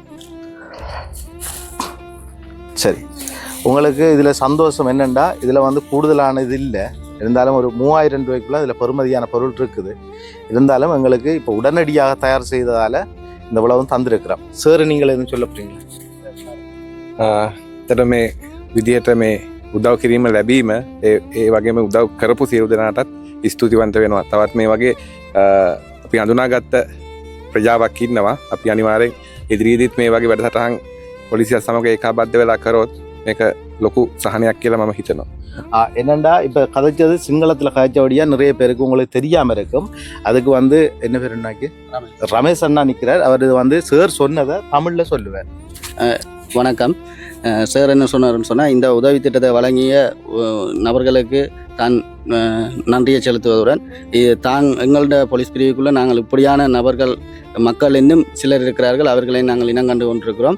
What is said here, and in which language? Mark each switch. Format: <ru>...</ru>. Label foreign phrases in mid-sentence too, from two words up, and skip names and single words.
<ta>சரி, உங்களுக்கு இதுல சந்தோஷம் என்னண்டா, இதுல வந்து கூடுதலானது இல்லை. இருந்தாலும் ஒரு 3000 ரூபாய்க்குள்ள அதில் பெறுமதியான பொருள் இருக்குது. இருந்தாலும் எங்களுக்கு இப்போ உடனடியாக தயார் செய்ததால் இந்த உலகம் தந்திருக்கிறோம். சார், நீங்கள் எதுவும் சொல்ல போறீங்களா?</ta> <si>ඇත්තට මේ විදිහට මේ උදව් කිරීම ලැබීම, ඒ වගේම උදව් කරපු සියලු දෙනාටත් ස්තුතිවන්ත වෙනවා. තවත් මේ වගේ අපි හඳුනාගත්ත ප්‍රජාවක් ඉන්නවා. අපි අනිවාර්යෙන් ඉදිරියේදීත් මේ වගේ වැඩසටහන් පොලිසියත් සමග ඒකාබද්ධ වෙලා කරොත් මේක ලොකු සහනයක් කියලා මම හිතනවා.</si> <ta>என்னண்டா, இப்போ கதைச்சது சிங்களத்தில் கதைச்சபடியாக நிறைய பேருக்கு உங்களுக்கு தெரியாமல் இருக்கும். அதுக்கு வந்து என்ன பேர் என்னாக்கு ரமேஷ் அண்ணா நிற்கிறார். அவர் வந்து சார் சொன்னதை தமிழில் சொல்லுவார். வணக்கம். சார் என்ன சொன்னார்னு சொன்னால், இந்த உதவி திட்டத்தை வழங்கிய நபர்களுக்கு தான் நன்றியை செலுத்துவதுடன், எங்களோட போலீஸ் பிரிவுக்குள்ளே நாங்கள் இப்படியான நபர்கள், மக்கள் இன்னும் சிலர் இருக்கிறார்கள், அவர்களை நாங்கள் இனங்கண்டு கொண்டிருக்கிறோம்.</ta>